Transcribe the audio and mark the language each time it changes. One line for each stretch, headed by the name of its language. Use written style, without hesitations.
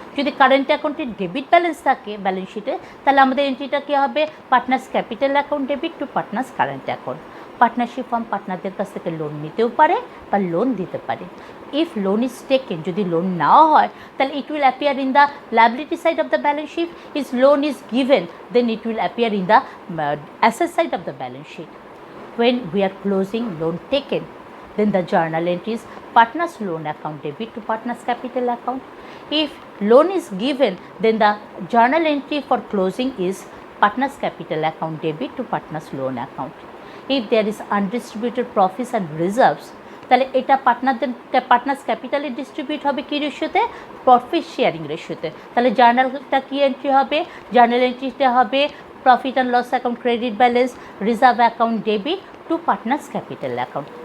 Bangla: যদি কারেন্ট অ্যাকাউন্টে debit balance থাকে ব্যালেন্স শিটে, তাহলে আমাদের এন্ট্রিটা কী হবে, partners capital account debit two partners current account. Partnership firm পার্টনারদের কাছ থেকে লোন নিতেও পারে বা লোন দিতে পারে।
English: if loan is taken,
Bangla: যদি লোন নেওয়া হয় তাহলে
English: It will appear in the liability side of the balance sheet. Is loan is given, then it will appear in the asset side of the balance sheet. When we are closing loan taken, then the journal entry is partners loan account debit to partners capital account. If loan is given, then the journal entry for closing is partners capital account debit to partners loan account. If there is undistributed profits and reserves,
Bangla: তাহলে এটা partners ক্যাপিটালে distribute হবে কী রেশিওতে, profit sharing রেশিওতে। তাহলে জার্নালটা কী entry হবে, journal এন্ট্রিটা হবে profit and loss account, credit balance, reserve account debit two partners capital account.